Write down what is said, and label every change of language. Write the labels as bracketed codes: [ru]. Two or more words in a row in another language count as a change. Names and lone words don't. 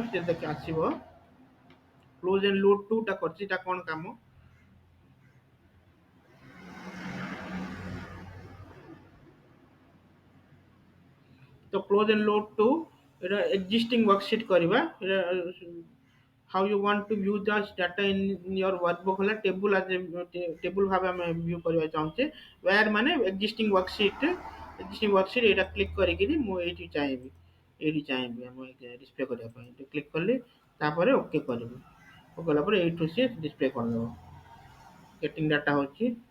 [or] ସେ ଦେଖ ଆସିବ [en] close and load toଟା [or] କରିଛି, ଏଇଟା କ'ଣ କାମ। ତ [en] close and load to [or] ଏଇଟା [en] existing worksheet [or] କରିବା। ଏଇଟା [en] how you want to view the data in your workbook [or] ହେଲା ଟେବୁଲ ଟେବୁଲ ଭାବେ ଆମେ ଭ୍ୟୁ କରିବା ଚାହୁଁଛେ। where ମାନେ [en] existing worksheet [or] ଏଇଟା କ୍ଲିକ୍ କରିକିରି ମୁଁ ଏଇଠି ଚାହିଁବି ଆମ ଡିସପ୍ଲେ କରିବା ପାଇଁ। ଏଇଠି କ୍ଲିକ୍ କଲି, ତାପରେ ଓକେ କରିବି। ଓକେ କଲା ପରେ ଏଇଠୁ ସିଏ ଡିସପ୍ଲେ କରିଦେବ। [en] getting data ହେଉଛି।